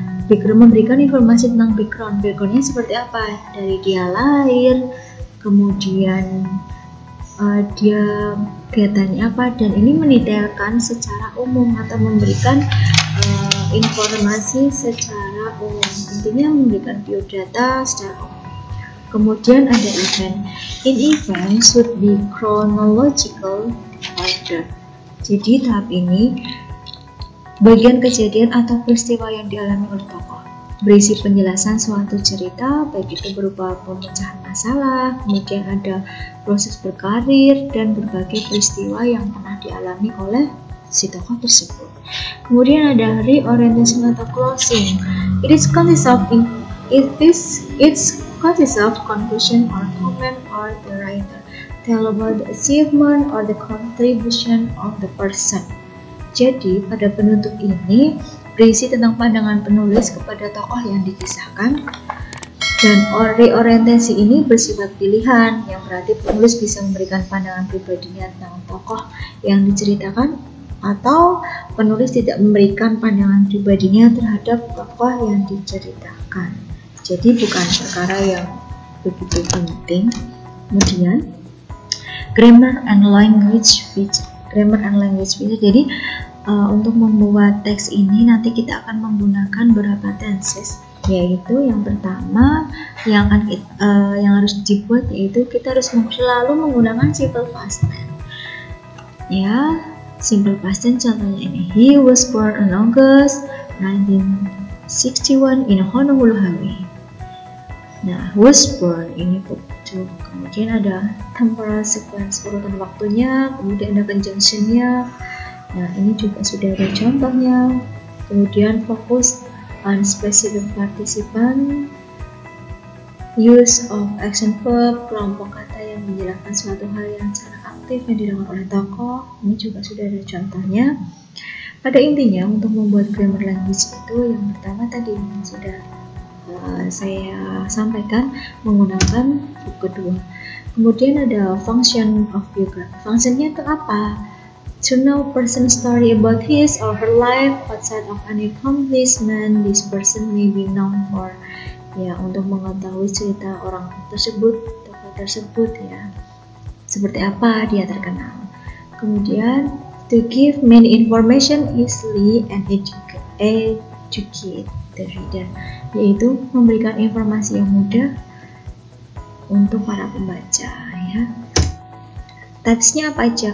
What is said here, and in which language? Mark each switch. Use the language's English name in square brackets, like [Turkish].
[Indonesian] Background, memberikan informasi tentang backgroundnya seperti apa, dari dia lahir, kemudian dia kegiatannya apa, dan ini mendetailkan secara umum atau memberikan informasi secara umum. Intinya memberikan biodata secara umum. Kemudian ada event. [English] In event should be chronological order. [Indonesian] Jadi tahap ini bagian kejadian atau peristiwa yang dialami oleh tokoh. berisi penjelasan suatu cerita, baik itu berupa pemecahan masalah, kemudian ada proses berkarir, dan berbagai peristiwa yang pernah dialami oleh si tokoh tersebut. Kemudian ada reorientation atau closing. [English] It consists of conclusion or comment or the writer tell about the achievement or the contribution of the person. [Indonesian] Jadi pada penutup ini berisi tentang pandangan penulis kepada tokoh yang dikisahkan, dan reorientasi ini bersifat pilihan, yang berarti penulis bisa memberikan pandangan pribadinya tentang tokoh yang diceritakan, atau penulis tidak memberikan pandangan pribadinya terhadap tokoh yang diceritakan. Jadi bukan perkara yang begitu penting. Kemudian [English] grammar and language feature. [Indonesian] Jadi untuk membuat teks ini nanti kita akan menggunakan beberapa tenses, yaitu yang pertama yang harus dibuat yaitu kita harus selalu menggunakan simple past tense. Ya, simple past tense contohnya ini. [English] He was born on August 1961 in Honolulu, Hawaii. [Indonesian] Nah, was born ini betul. Kemudian ada temporal sequence, urutan waktunya, kemudian ada conjunctionnya. Nah, ini juga sudah ada contohnya. Kemudian fokus [English] on specific participant, use of action verb, [Indonesian] kelompok kata yang menjelaskan suatu hal yang secara aktif yang dilakukan oleh tokoh. Ini juga sudah ada contohnya. Pada intinya untuk membuat grammar language itu yang pertama tadi yang sudah saya sampaikan menggunakan buku kedua. Kemudian ada [English] function of biography. [Indonesian] Fungsinya itu apa? [English] To know person's story about his or her life outside of an accomplishment this person may be known for. [Indonesian] Ya, untuk mengetahui cerita orang tersebut, tokoh tersebut ya, seperti apa dia terkenal. Kemudian [English] to give many information easily and educate the reader, [Indonesian] yaitu memberikan informasi yang mudah untuk para pembaca ya. Typesnya apa aja?